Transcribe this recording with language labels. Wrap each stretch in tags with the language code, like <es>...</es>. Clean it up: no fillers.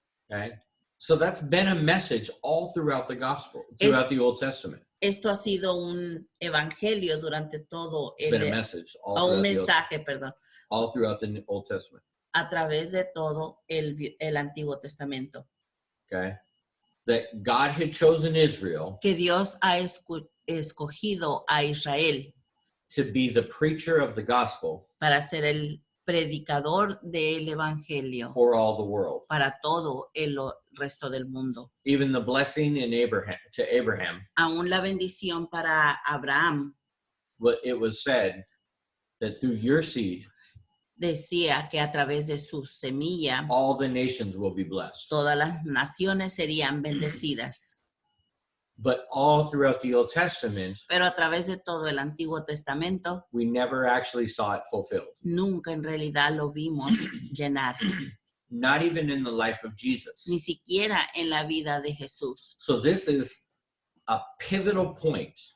<en>Okay? So that's been a message all throughout the gospel, throughout the Old Testament.</en> <es>Esto ha sido un evangelio durante todo</es> <en>It's been a message all</en> <es>un mensaje, perdón,</es> <en>all throughout the Old Testament.</en> <es>a través de todo el Antiguo Testamento.</es> <en>Okay? That God had chosen Israel</en> <es>Que Dios ha escogido a Israel</es> <en>to be the preacher of the gospel</en> <es>para ser el predicador del evangelio</es> <en>for all the world.</en> <es>para todo el resto del mundo.</es> <en>Even the blessing in Abraham,</en> <es>Aún la bendición para Abraham</es> <en>it was said that through your seed,</en> <es>decía que a través de su semilla</es> <en>all the nations will be blessed.</en> <es>todas las naciones serían bendecidas.</es> <en>But all throughout the Old Testament,</en> <es>Pero a través de todo el Antiguo Testamento</es> <en>we never actually saw it fulfilled.</en> <es>nunca en realidad lo vimos llenar,</es> <en>Not even in the life of Jesus.</en> <es>ni siquiera en la vida de Jesús.</es> <en>So this is a pivotal point.</en>